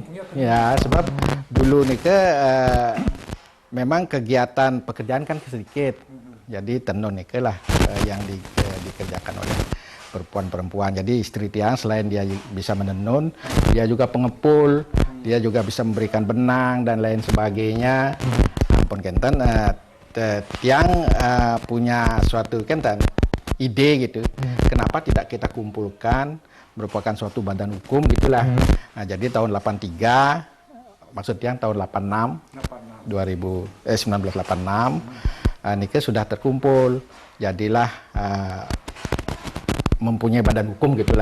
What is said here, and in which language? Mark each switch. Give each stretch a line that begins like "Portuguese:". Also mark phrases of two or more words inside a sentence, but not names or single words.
Indonesian: Ya, sebab dulu nih memang kegiatan pekerjaan kan sedikit. Jadi tenun nih lah yang dikerjakan oleh perempuan-perempuan. Jadi istri tiang selain dia bisa menenun, dia juga pengepul, dia juga bisa memberikan benang dan lain sebagainya.
Balinese: Ampun kenten tiang
Indonesian: punya suatu kenten ide gitu. Kenapa tidak kita kumpulkan merupakan suatu badan hukum gitulah. Nah, jadi tahun 83, maksud tiang tahun 1986 niki sudah terkumpul, jadilah mempunyai badan hukum gitulah.